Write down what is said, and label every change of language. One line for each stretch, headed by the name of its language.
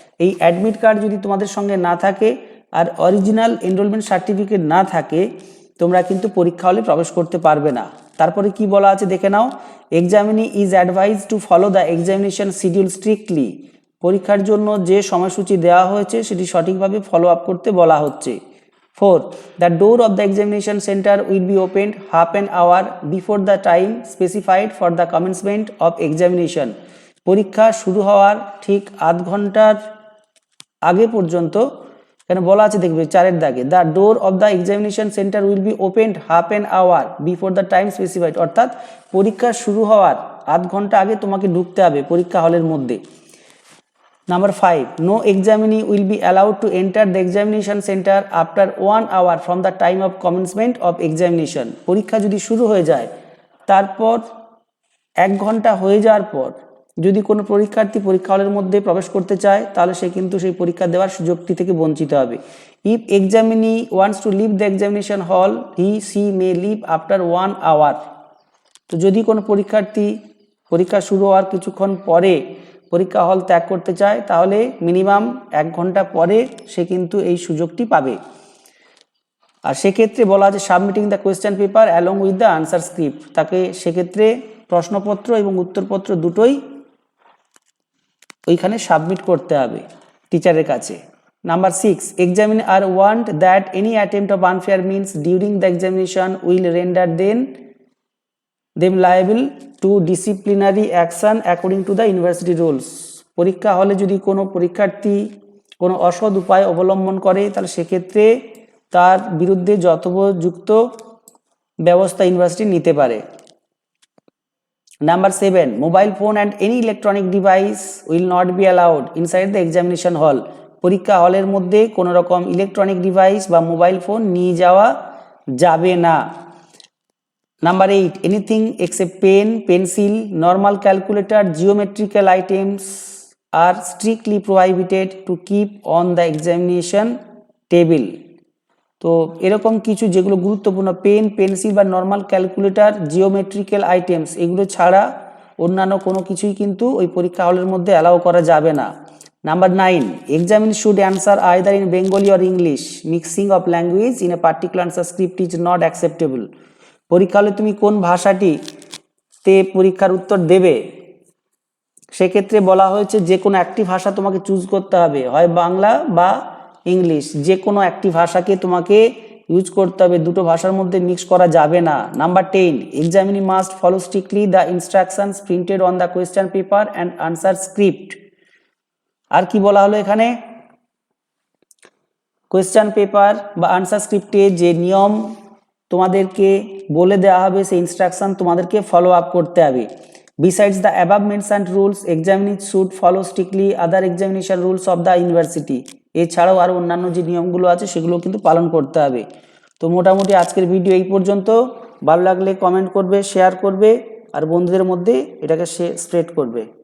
Bangla: এই admit card যদি তোমাদের সঙ্গে না থাকে আর অরিজিনাল এনরোলমেন্ট সার্টিফিকেট না থাকে, তোমরা কিন্তু পরীক্ষা হলে প্রবেশ করতে পারবে না। তারপরে কি বলা আছে দেখে নাও,
English: Examinee is advise to follow the examination schedule strictly.
Bangla: পরীক্ষার জন্য যে সময়সূচি দেওয়া হয়েছে সেটি সঠিকভাবে ফলো আপ করতে বলা হচ্ছে।
English: 4, the door of the examination center will be opened half an hour before the time specified for the commencement of examination.
Bangla: পরীক্ষা শুরু হওয়ার ঠিক আধ ঘন্টার আগে পর্যন্ত, এখানে বলা আছে দেখবে 4-এর দাগে,
English: The door of the examination centre will be opened half an hour before the time specified.
Bangla: অর্থাৎ পরীক্ষা শুরু হওয়ার আধ ঘন্টা আগে তোমাকে ঢুকতে হবে পরীক্ষা হলের মধ্যে।
English: Number 5, no examinee will be allowed to enter the examination center after 1 hour from the time of commencement of examination.
Bangla: পরীক্ষা যদি শুরু হয়ে যায় তারপর 1 ঘন্টা হয়ে যাওয়ার পর যদি কোনো পরীক্ষার্থী পরীক্ষা হলের মধ্যে প্রবেশ করতে চায় তাহলে সে কিন্তু সেই পরীক্ষা দেওয়ার সুযোগটি থেকে বঞ্চিত হবে।
English: If examinee wants to leave the examination hall, she may leave after 1 hour.
Bangla: তো যদি কোনো পরীক্ষার্থী পরীক্ষা শুরু হওয়ার কিছুক্ষণ পরে পরীক্ষা হল ত্যাগ করতে চায় তাহলে মিনিমাম 1 ঘন্টা পরে সে কিন্তু এই সুযোগটি পাবে। আর সেক্ষেত্রে বলা আছে,
English: Submitting the question paper along with the answer script.
Bangla: তাকে সেক্ষেত্রে প্রশ্নপত্র এবং উত্তরপত্র দুটোই ওইখানে সাবমিট করতে হবে টিচারের কাছে।
English: Number 6, examiner want that any attempt of unfair means during the examination will render them liable to disciplinary action according to the university rules.
Bangla: পরীক্ষা হলে যদি কোনো পরীক্ষার্থী কোনো অসৎ উপায় অবলম্বন করে তাহলে সেক্ষেত্রে তার বিরুদ্ধে যথোপযুক্ত ব্যবস্থা ইউনিভার্সিটি নিতে পারে।
English: Number 7, mobile phone and any electronic device will not be allowed inside the examination hall.
Bangla: পরীক্ষা হলের মধ্যে কোনো রকম ইলেকট্রনিক ডিভাইস বা মোবাইল ফোন নিয়ে যাওয়া যাবে না।
English: Number 8, anything except pen, pencil, normal calculator, geometrical items are strictly prohibited to keep on the examination table.
Bangla: তো এরকম কিছু যেগুলো গুরুত্বপূর্ণ, পেন, পেন্সিল বা নর্মাল ক্যালকুলেটর, জিওমেট্রিক্যাল আইটেমস, এগুলো ছাড়া অন্যান্য কোনো কিছুই কিন্তু ওই পরীক্ষা হলের মধ্যে অ্যালাউ করা যাবে না।
English: Number 9, examiner should answer either in Bengali or English. Mixing of language in a particular answer script is not acceptable.
Bangla: পরীক্ষা হলে তুমি কোন ভাষাটিতে পরীক্ষার উত্তর দেবে সেক্ষেত্রে বলা হয়েছে যে কোনো একটি ভাষা তোমাকে চুজ করতে হবে, হয় বাংলা বা ইংলিশ, যে কোনো একটি ভাষাকে তোমাকে ইউজ করতে হবে, দুটো ভাষার মধ্যে মিক্স করা যাবে না।
English: Number 10, examinee must follow strictly the instructions printed on the question paper and answer script.
Bangla: আর কি বলা হলো এখানে, কোয়েশ্চেন পেপার বা আনসার স্ক্রিপ্টে যে নিয়ম তোমাদেরকে বলে দেওয়া হবে সেই ইনস্ট্রাকশন তোমাদেরকে ফলো আপ করতে হবে।
English: Besides the above mentioned rules, examiners should follow strictly other examination rules of the university.
Bangla: এছাড়াও আরও অন্যান্য যে নিয়মগুলো আছে সেগুলো কিন্তু পালন করতে হবে। তো মোটামুটি আজকের ভিডিও এই পর্যন্ত। ভালো লাগলে কমেন্ট করবে, শেয়ার করবে আর বন্ধুদের মধ্যে এটাকে স্প্রেড করবে।